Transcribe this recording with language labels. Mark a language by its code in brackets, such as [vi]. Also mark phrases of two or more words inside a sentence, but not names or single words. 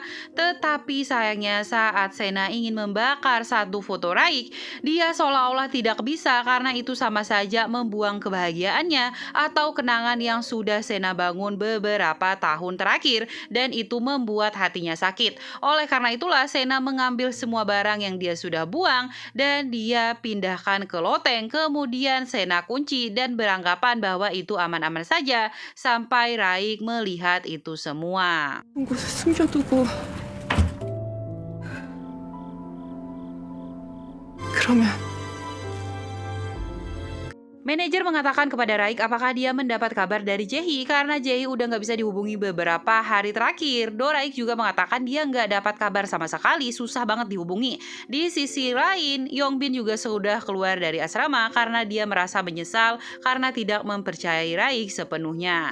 [id] Tetapi sayangnya saat Sena ingin membakar satu foto Raik, dia seolah-olah tidak bisa karena itu sama saja membuang kebahagiaannya atau kenangan yang sudah Sena bangun beberapa tahun terakhir, dan itu membuat hatinya sakit. Oleh karena itulah Sena mengambil semua barang yang dia sudah buang dan dia pindahkan ke loteng. Kemudian Sena kunci dan beranggapan bahwa itu aman-aman saja sampai Raik melihat itu semua. [ko] 곳에 숨겨두고. 그러면 [id] Manajer mengatakan kepada Raik apakah dia mendapat kabar dari Jae-hee karena Jae-hee udah nggak bisa dihubungi beberapa hari terakhir. Raik juga mengatakan dia nggak dapat kabar sama sekali, susah banget dihubungi. Di sisi lain, Yongbin juga sudah keluar dari asrama karena dia merasa menyesal karena tidak mempercayai Raik sepenuhnya.